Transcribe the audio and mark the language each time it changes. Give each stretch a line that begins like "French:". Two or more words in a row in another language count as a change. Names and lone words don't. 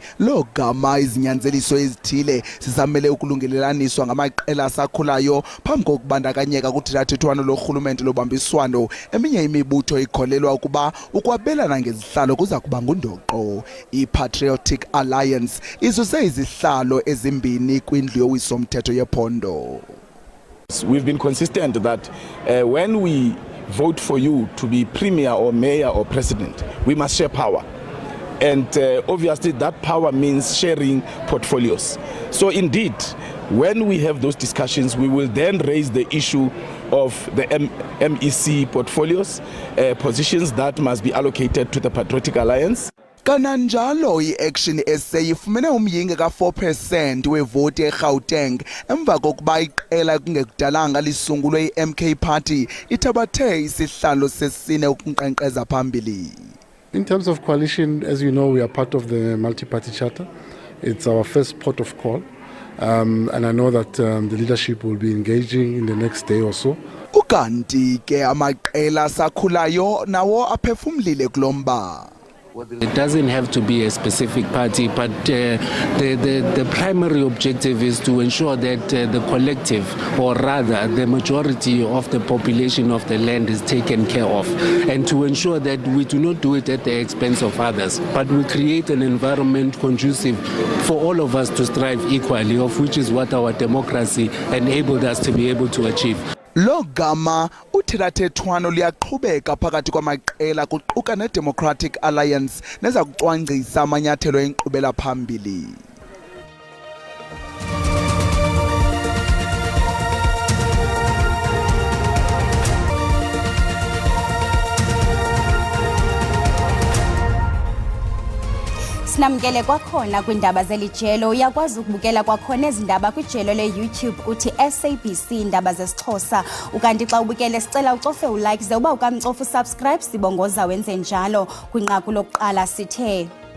Xhosa: Lo gama izinyanzeliso ezithile zizamele ukulungelelaniswa ngamaqela asakhulayo phambi kokubandakanyeka kuthethathethwano lorhulumente lobambiswano. Eminye imibutho ikholelwa ukuba ukwabelana ngezihlalo kuza kuba ngundoqo. I-Patriotic Alliance izuze izihlalo ezimbini kwindlu yowiso-mthetho yephondo.
English: We've been consistent that when we vote for you to be premier or mayor or president, we must share power. And obviously that power means sharing portfolios. So indeed, when we have those discussions, we will then raise the issue of the MEC portfolios, positions that must be allocated to the Patriotic Alliance.
Xhosa: Kananjalo i-Action SA ifumene umyinge ka-4% wevoti eGauteng emva kokuba iqela kungekudalanga lisungulwe i-MK Party ithabathe isihlalo sesine ukunkqenkqeza phambili.
English: In terms of coalition, as you know, we are part of the multi-party charter. It's our first port of call. And I know that the leadership will be engaging in the next day or so.
Xhosa: Ukanti ke amaqela sakhulayo nawo aphefumlile kulomba.
English: It doesn't have to be a specific party, but the primary objective is to ensure that the collective, or rather the majority of the population of the land is taken care of, and to ensure that we do not do it at the expense of others, but we create an environment conducive for all of us to strive equally, of which is what our democracy enabled us to be able to achieve.
Xhosa: Lo gama uthethathethwano liyaqhubeka phakathi kwamaqela kuquka ne-Democratic Alliance neza kucwangcisa amanyathelo enkqubela phambili. Sinamkele kwakhona kwindaba zelijelo uyakwazi ukubukela kwakhona ezindaba kwijelo le-YouTube uthi SABC indaba zesiXhosa ukanti xa ubukele sicela ucofe ulike ze uba ukamcofa usubscribe sibongoza wenze njalo kwinqaku lokuqala sithe